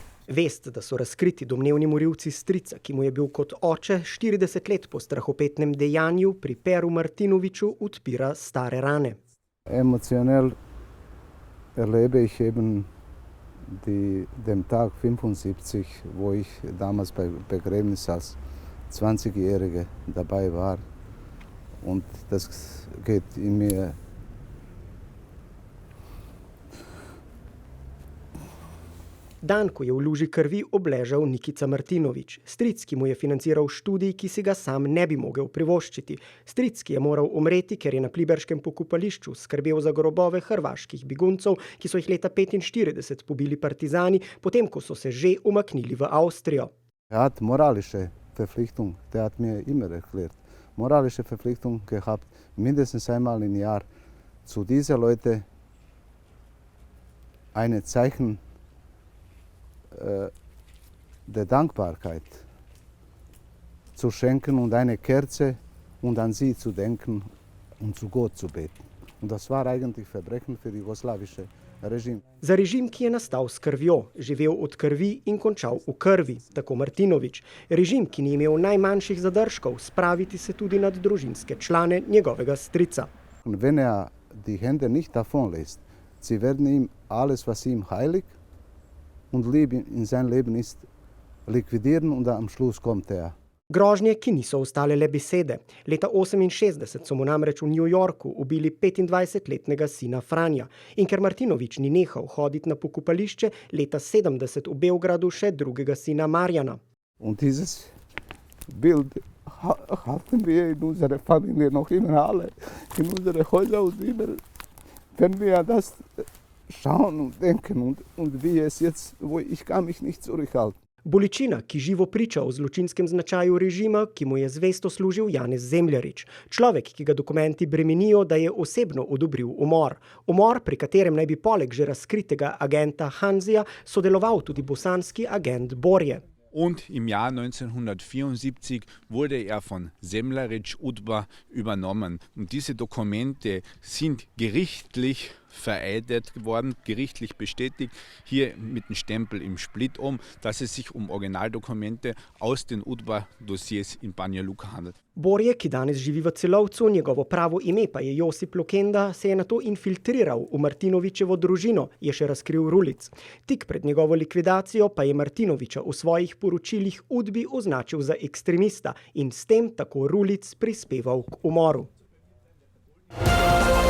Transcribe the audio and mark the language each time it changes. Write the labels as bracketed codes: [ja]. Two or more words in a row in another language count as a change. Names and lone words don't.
[sl] Vest, da so razkriti domnevni morilci strica, ki mu je bil kot oče 40 let po strahopetnem dejanju pri Peru Martinoviću, odpira stare rane. [de] Emotionell erlebe ich eben den Tag 75, wo ich damals bei Begräbnis als 20-Jährige dabei war. Und das geht in mir [sl] Dan, ko je v luži krvi obležal Nikica Martinović, stric, ki mu je financiral študij, ki si ga sam ne bi mogel privoščiti. Stric, ki je moral umreti, ker je na pliberškem pokopališču skrbel za grobove hrvaških beguncev, ki so jih leta 1945 pobili partizani, potem ko so se že umaknili v Avstrijo. [de] Er hat moralische Verpflichtung, der hat mir immer erklärt, moralische Verpflichtung gehabt, mindestens einmal im Jahr zu diese Leute eine Zeichen der Dankbarkeit zu schenken und eine Kerze und an sie zu denken und zu Gott zu beten. Und das war eigentlich Verbrechen für die jugoslawische Regime. [sl] Za režim, ki je nastal s krvjo, živel od krvi in končal v krvi, tako Martinović. Režim, ki ni imel najmanjših zadržkov spraviti se tudi nad družinske člane njegovega strica. [de] Und wenn die Hände nicht davon lässt, sie werden ihm alles, was ihm heilig und lieb in sein Leben ist, liquidieren und am Schluss kommt er. [sl] Grožnje, ki niso ostale le besede. Leta 1968 so mu namreč v New Yorku ubili 25-letnega sina Franja. In ker Martinović ni nehal hoditi na pokopališče, leta 70 v Beogradu še drugega sina Marjana. [de] Und dieses Bild hatten wir in unserer Familie noch immer alle, in unsere Häuser und immer, wenn wir das schauen und denken und wie es jetzt, wo ich kann mich nicht zurückhalten. [sl] Bolečina, ki živo priča o zločinskem značaju režima, ki mu je zvesto služil Janez Zemljarič. Človek, ki ga dokumenti bremenijo, da je osebno odobril umor. Umor, pri katerem naj bi poleg že razkritega agenta Hanzija sodeloval tudi bosanski agent Borje. [de] Und im Jahr 1974 wurde er von Semlerić UDBA übernommen. Und diese Dokumente sind gerichtlich vereidigt worden, gerichtlich bestätigt, hier mit dem Stempel im Split dass es sich Originaldokumente aus den UDBA-Dossiers in Banja Luka handelt. [sl] Borje, ki danes živi v Celovcu, njegovo pravo ime pa je Josip Lokenda, se je nato infiltriral v Martinovićevo družino, je še razkril Rulic. Tik pred njegovo likvidacijo pa je Martinovića v svojih poročilih UDBI označil za ekstremista in s tem tako Rulic prispeval k umoru.